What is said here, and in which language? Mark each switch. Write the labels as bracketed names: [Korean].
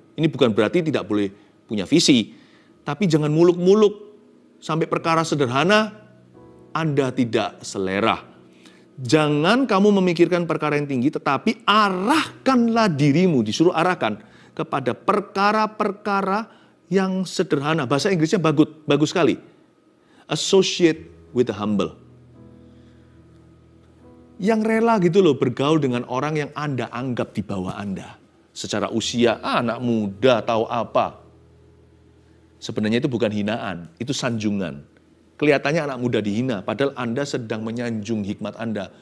[Indonesian] Ini bukan berarti tidak boleh punya visi. Tapi jangan muluk-muluk sampai perkara sederhana Anda tidak selera. Jangan kamu memikirkan perkara yang tinggi, tetapi arahkanlah dirimu, disuruh arahkan kepada perkara-perkara yang sederhana. Bahasa Inggrisnya bagus sekali. [English] Associate with the humble. [Indonesian] Yang rela gitu loh bergaul dengan orang yang Anda anggap di bawah Anda. Secara usia, anak muda tahu apa. Sebenarnya itu bukan hinaan, itu sanjungan. Kelihatannya anak muda dihina, padahal Anda sedang menyanjung hikmat Anda.